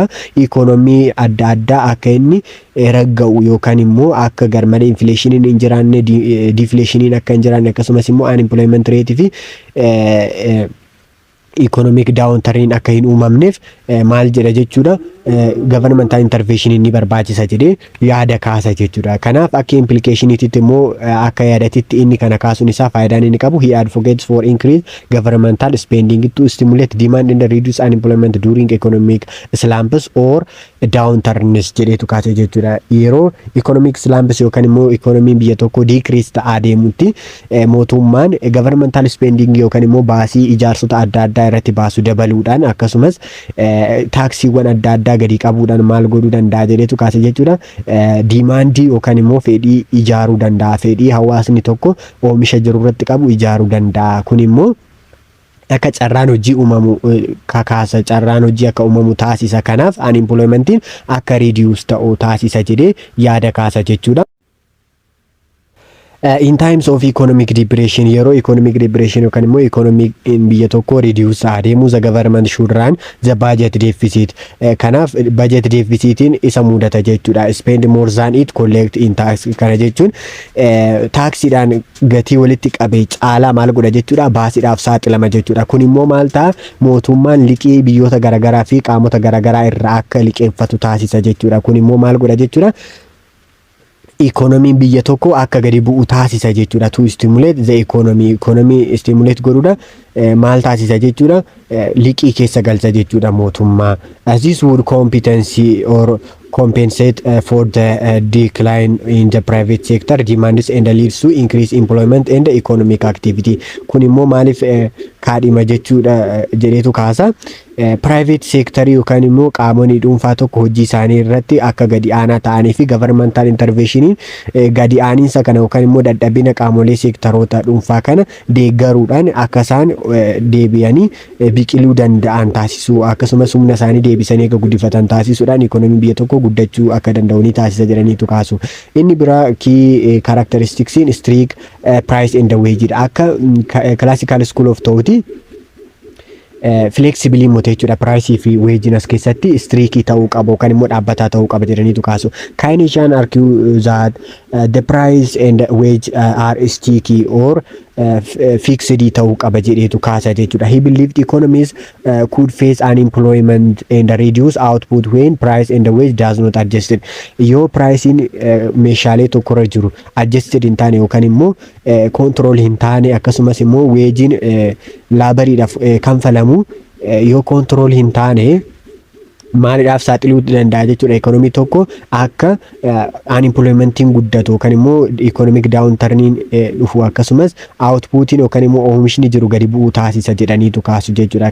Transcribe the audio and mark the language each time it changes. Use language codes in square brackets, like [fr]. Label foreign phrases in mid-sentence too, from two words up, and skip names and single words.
[om] Economii adda addaa akka inni ragga'u yookaan immoo akka garmalee inflationiin hin jiraanne deflationiin akka hin jiraanne akkasumas immoo [en] unemployment rate [om] fi [en] economic downturn [om] akka hin uumamneef maal jedha jechuudha [en] governmental intervention [om] inni barbaachisa jedhee yaada kaasa jechuudha. Kanaaf akka implicationititti immoo akka yaadatitti inni kana kaasuun isaa faayidaan inni qabu [en] he advocates for increase governmental spending to stimulate demand and reduce unemployment during economic slumps or downturns [om] jedheetu kaase jechuudha. Yeroo [en] economic slumps [om] yookaan immoo economiin biyya tokko decrease ta'aa deemutti mootummaan [en] governmental spending [om] yookaan immoo baasii ijaarsota adda addaa irratti baasu dabaluudhaan akkasumas taaksiiwwan adda addaa gadi qabuudhaan maal godhuu danda'a jedheetu kaase jechuudha. Dimaandii yookaan immoo fedhii ijaaruu danda'a. Fedhii hawaasni tokko oomisha jiru irratti qabu ijaaruu danda'a. Kun immoo akka carraan hojii uumamu kakaasa carraan hojii akka uumamu taasisa. Kanaaf unemploymentiin akka reduce ta'u taasisa jedhee yaada kaasa jechuudha. [en] In times of economic depression, yeroo economic depression [om] yookaan immoo [en] economic [om] biyya tokko reduce adeemu [en] the government should run the budget deficit. [om] Kanaaf [en] budget deficitiin [om] isa mudata jechuudha. [en] Spend more than it collect in tax. [om] Kana jechuun taaksiidhaan gatii walitti qabee caalaa maal godha jechuudha. Baasiidhaaf saaxilama jechuudha. Kun immoo maal ta'a mootummaan liqii biyyoota garaagaraa fi qaamota garaagaraa irraa akka liqeeffatu taasisa jechuudha. Kun immoo maal godha jechuudha. Economy biyya tokko akka gadi bu'u taasisa jechuudha. [en] To stimulate the economy stimulate [om] godhuudha maal taasisa jechuudha. Liqii keessa galcha jechuudha mootummaa. [en] As this would competency or compensate for the decline in the private sector demands and leads to increased employment and economic activity. [om] Kun immoo maaliif kaadhima jechuudha jedheetu kaasa. [en] Private sector [om] yookaan immoo qaamonni dhuunfaa tokko hojii isaanii irratti akka gadi aanaa ta'anii fi [en] governmental intervention [om] gadi aaniinsa kana yookaan immoo dadhabina qaamolee seektaroota dhuunfaa kana deeggaruudhaan akka isaan deebi'anii biqiluu danda'an taasisuu akkasumas humna isaanii deebisanii akka guddifatan taasisuudhaan economy biyya tokko guddachuu akka danda'u ni taasisa jedhaniitu kaasu. Inni biraa [en] key characteristics strict price and wage akka classical school of thought flexibility [om] mote jechuudha. Price fi wage as keessatti strict ta'uu qabu kan immoo dhaabbataa ta'uu qaba jedhaniitu kaasu. [en] Keynesian argue that the price and wage are sticky or fixed [om] ta'uu qaba jedheetu kaasa jechuudha. [en] He believed economies could face unemployment and reduce output when price and wage does not adjusted. [om] Yoo pricing meeshaalee tokkorra jiru adjusted hin taane yookaan immoo control hin taane akkasumas immoo wagein laabariidhaaf kanfalamu yoo control hin taane maaliidhaaf saaxiluu danda'a jechuudha. Economy tokko akka unemploymentiin guddatu yookaan immoo [en] economic downturniin [om] dhufu akkasumas outputiin yookaan immoo oomishni jiru gadi bu'uu taasisa jedhaniitu kaasu jechuudha.